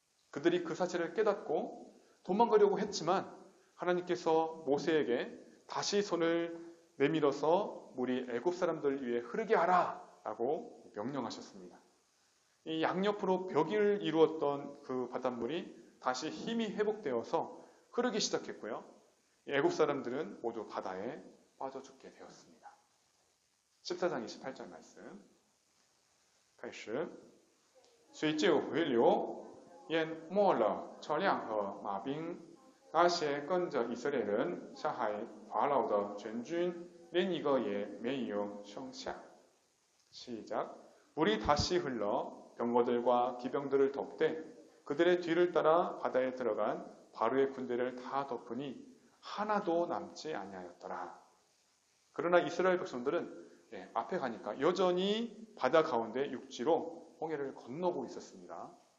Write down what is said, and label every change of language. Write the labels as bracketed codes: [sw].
[ko] 그들이 그 사실을 깨닫고 도망가려고 했지만 하나님께서 모세에게 다시 손을 내밀어서 물이 애굽 사람들 위에 흐르게 하라 라고 명령하셨습니다. 이 양옆으로 벽을 이루었던 그 바닷물이 다시 힘이 회복되어서 흐르기 시작했고요. 애굽 사람들은 모두 바다에 빠져 죽게 되었습니다. 14장 28절 말씀. [zh] 开始水就回流，淹没了车辆和马兵，那些跟着以色列人下海法老的全军连一个也没有剩下。 [ko] 시작. 물이 다시 흘러 병거들과 기병들을 덮되 그들의 뒤를 따라 바다에 들어간 바로의 군대를 다 덮으니 하나도 남지 아니하였더라. 그러나 이스라엘 백성들은 앞에 가니까 여전히 바다 가운데 육지로 홍해를 건너고 있었습니다.